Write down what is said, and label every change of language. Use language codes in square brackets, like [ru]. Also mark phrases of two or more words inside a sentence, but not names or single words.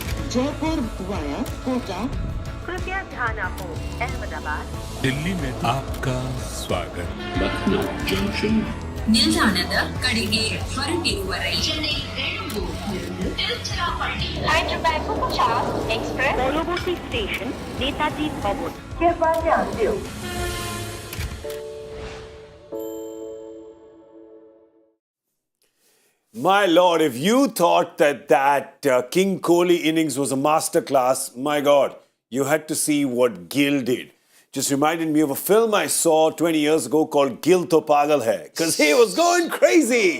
[hi] जयपुर वाया कोटा। कृपया ध्यान आपको अहमदाबाद दिल्ली में आपका स्वागत। [en] Lucknow Junction. [kn] ನಿಲ್ದಾಣದ ಕಡೆಗೆ ಹೊರಟಿರುವರೈ [bn] পরবর্তী স্টেশন নেতাজি ভবন। [hi] कृपया ध्यान दो। [en] My lord, if you thought that King Kohli innings was a masterclass, my god, you had to see what Gill did. Just reminded me of a film I saw 20 years ago called Gill To Pagal Hai, because he was going crazy.